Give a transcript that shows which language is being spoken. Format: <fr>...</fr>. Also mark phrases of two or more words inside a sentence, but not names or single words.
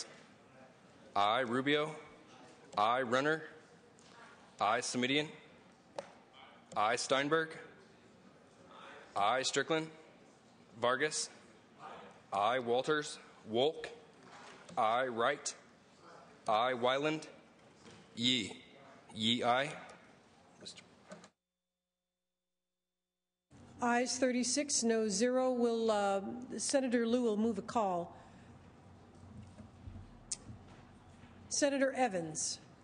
<en>I, Rubio. I, Runner. I, Samidian. I, Steinberg. I, Strickland. Vargas. I, Walters. Wolk. I, Wright. I, Wyland. Yee. Yee, aye. Ayes 36, no 0. Will Senator Lieu will move a call. Senator Evans.</en>